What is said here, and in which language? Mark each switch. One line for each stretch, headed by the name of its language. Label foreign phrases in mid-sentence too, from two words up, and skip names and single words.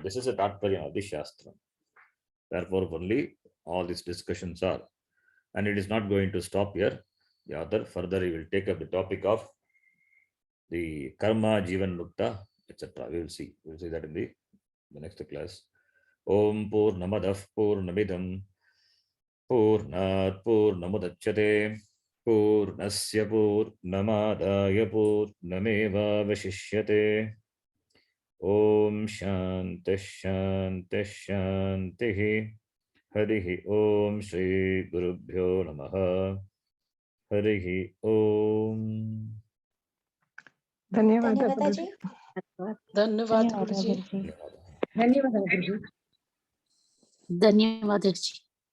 English: This is a Tatparya of the Shastram. Therefore, only all these discussions are. And it is not going to stop here. The author further he will take up the topic of the Karma,
Sanskrit: जीवन् मुक्त,
English: etc. We will see. We will see that in the next class.
Sanskrit: ॐ पूर्णमदः पूर्णमिदं पूर्णात् पूर्णमुदच्यते पूर्णस्य पूर्णमादाय पूर्णमेव वशिष्यते. ॐ शान्तिः शान्तिः शान्तिः. हरिः ॐ श्री गुरुभ्यो नमः. हरिः ॐ.
Kannada: ಧನ್ಯವಾದ ಧನ್ಯವಾದ ಗುರುಜಿ. ಧನ್ಯವಾದ ಗುರುಜಿ. ಧನ್ಯವಾದ ಗುರುಜಿ. ಧನ್ಯವಾದ ಗುರುಜಿ.